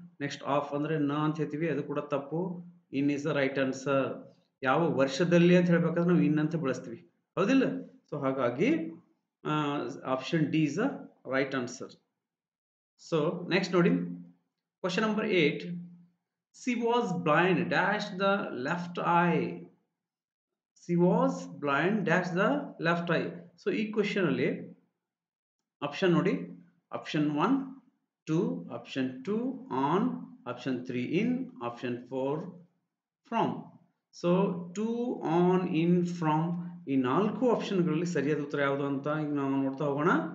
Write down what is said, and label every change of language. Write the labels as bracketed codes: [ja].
[kn] Next of ಅಂದ್ರೆ ನ ಅಂತ ಹೇಳ್ತೀವಿ, ಅದು ಕೂಡ ತಪ್ಪು. [en] In is the right answer. [kn] ಯಾವ ವರ್ಷದಲ್ಲಿ ಅಂತ ಹೇಳ್ಬೇಕಾದ್ರೆ ನಾವು ಇನ್ ಅಂತ ಬಳಸ್ತೀವಿ, ಹೌದಿಲ್ಲ? [en] So ಹಾಗಾಗಿ option D is the right answer. So next ನೋಡಿ, question number 8. She was blind dash the left eye. She was blind dash the left eye. So ಈ question ಅಲ್ಲಿ option ನೋಡಿ, option 1 2, option 2 on, option 3 in, option 4 from. So to, on, in, from [kn] ಈ 4 ಆಪ್ಷನ್ಗಳಲ್ಲಿ ಸರಿಯಾದ ಉತ್ತರ ಯಾವುದು ಅಂತ ಈಗ ನಾವು ನೋಡ್ತಾ ಹೋಗೋಣ.